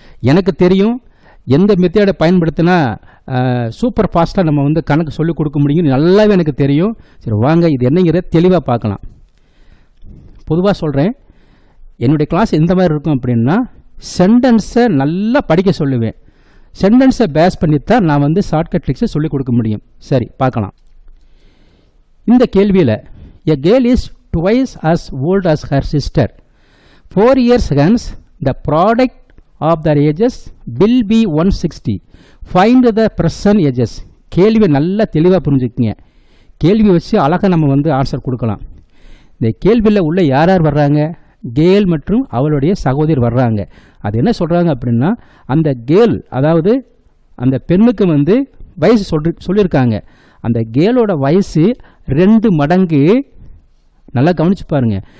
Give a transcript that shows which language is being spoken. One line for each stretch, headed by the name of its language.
Tamil: எனக்கு தெரியும் எந்த மெத்தேடை பயன்படுத்தினா சூப்பர் ஃபாஸ்ட்டாக நம்ம கணக்கு சொல்லிக் கொடுக்க முடியும், நல்லாவே எனக்கு தெரியும். சரி, வாங்க, இது என்னங்கிறத தெளிவாக பார்க்கலாம். பொதுவாக சொல்கிறேன், என்னுடைய கிளாஸ் எந்த மாதிரி இருக்கும் அப்படின்னா, சென்டென்ஸை நல்லா படிக்க சொல்லுவேன். சென்டென்ஸை பேஸ் பண்ணித்தான் நான் ஷார்ட்கட் ட்ரிக்ஸை சொல்லிக் கொடுக்க முடியும். சரி, பார்க்கலாம். இந்த கேள்வியில்,
English: A girl is twice as old as her sister. 4 years hence, the product of their ages will be 160. Find the present ages.
Tamil: கேள்வியை நல்லா தெளிவாக புரிஞ்சுக்குங்க. கேள்வி வச்சு அழகாக நம்ம வந்து ஆன்சர் கொடுக்கலாம். இந்த கேள்வியில் உள்ள யார் யார் வர்றாங்க? கேல் மற்றும் அவளுடைய சகோதரி வர்றாங்க. அது என்ன சொல்கிறாங்க அப்படின்னா, அந்த கேல் அதாவது அந்த பெண்ணுக்கு வந்து வயசு சொல்லியிருக்காங்க. அந்த கேலோட வயசு 2 மடங்கு. நல்லா கவனிச்சு பாருங்க.